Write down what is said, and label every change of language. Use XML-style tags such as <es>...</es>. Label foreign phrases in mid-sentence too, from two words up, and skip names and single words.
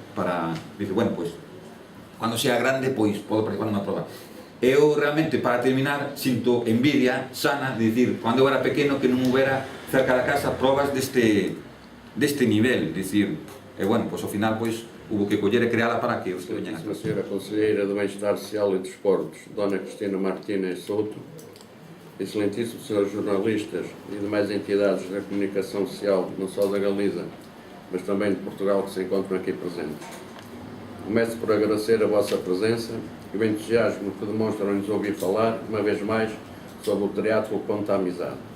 <gl>Para, dice, bueno, pois cando sea grande, pois podo participar nunha prova. Eu realmente, para terminar, sinto envidia sana de dicir, cando eu era pequeno que non houbera cerca da casa probas deste nivel, dicir, e bueno, pois ao final, pois, hubo que coller e creala para que os que veñan a casa.</gl> <pt>Senhora Conselheira do Bem-Estar Social e Desportos, Dona Cristina Martínez Souto, excelentíssimos senhores jornalistas e demais entidades da comunicação social, não só da Galiza, mas também de Portugal, que se encontram aqui presentes. Começo por agradecer a vossa presença e o entusiasmo que demonstram em nos ouvir falar, uma vez mais, sobre o triatlo Ponte da Amizade.</pt>